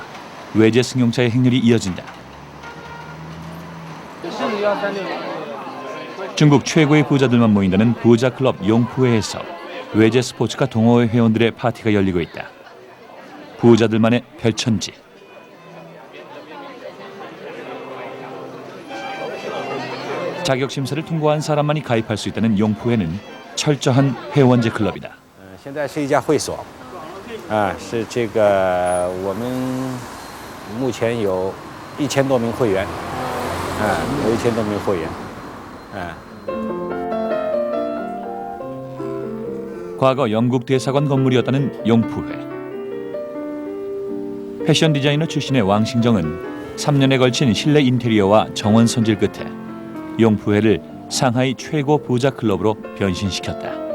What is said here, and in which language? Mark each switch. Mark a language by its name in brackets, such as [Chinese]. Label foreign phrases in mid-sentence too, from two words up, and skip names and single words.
[Korean] 외제 승용차의 행렬이 이어진다. 중국 최고의 부자들만 모인다는 부자 클럽 용푸회에서 외제 스포츠카 동호회 회원들의 파티가 열리고 있다. 부자들만의 별천지. 자격 심사를 통과한 사람만이 가입할 수 있다는 용푸회는 철저한 회원제 클럽이다. [Chinese] 现在是一家会所，是这个我们目前有1000多名会员，有1000多名会员， [Korean] 과거 영국 대사관 건물이었다는 용푸회. 패션 디자이너 출신의 왕신정은 3년에 걸친 실내 인테리어와 정원 손질 끝에 용푸회를 상하이 최고 부자 클럽으로 변신시켰다.